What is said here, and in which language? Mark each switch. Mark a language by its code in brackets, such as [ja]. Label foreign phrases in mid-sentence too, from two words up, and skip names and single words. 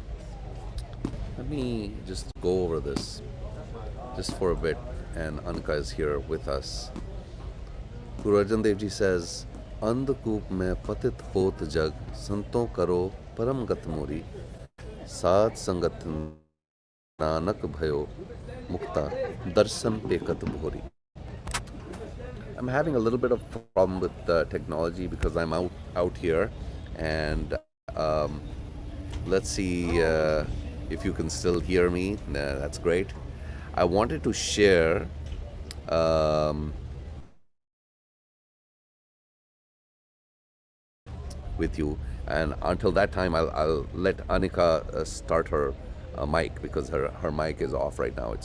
[en] Let me just go over this just for a bit, and Anka is here with us. [pa] Guru Arjan Dev Ji says, ਅੰਧਕੂਪ ਮੇਂ ਪਤਿਤ ਹੋਤ ਜਗ ਸੰਤੋਂ ਕਰੋ ਪਰਮ ਗਤ ਮੋਰੀ ਸਾਧ ਸੰਗਤ ਨਾਨਕ ਭਯੋ ਮੁਕਤ ਦਰਸ਼ਨ ਪੇਖਤ ਭੋਰੀ. [en] I'm having a little bit of problem with the technology because I'm out here, and let's see if you can still hear me. That's great. I wanted to share with you, and until that time I'll let Anika start her mic, because her mic is off right now.